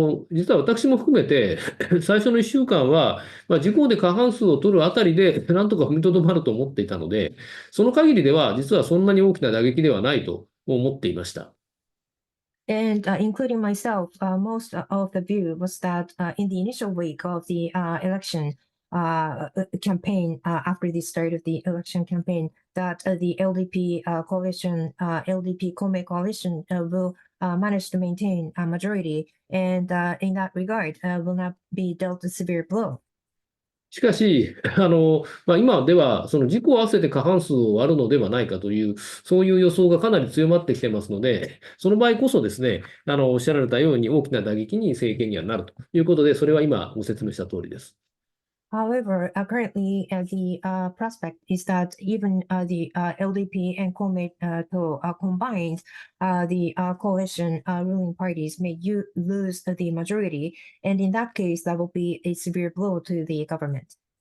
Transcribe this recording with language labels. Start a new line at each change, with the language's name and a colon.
Japanese: 実は私も含めて、最初の1週間は、自公で過半数を取るあたりで、なんとか踏みとどまると思っていたので、その限りでは、実はそんなに大きな打撃ではないと思っていました。
English: And including myself, most of the view was that in the initial week of the election campaign, after the start of the election campaign, that the LDP coalition, LDP Kome coalition will manage to maintain a majority, and in that regard, will not be dealt a severe blow.
Japanese: しかし、今では、その自公合わせて過半数を割るのではないかという、そういう予想がかなり強まってきてますので、その場合こそですね、おっしゃられたように大きな打撃に政権にはなるということで、それは今ご説明した通りです。
English: However, currently the prospect is that even the LDP and Kome combined, the coalition ruling parties may lose the majority, and in that case, that will be a severe blow to the government.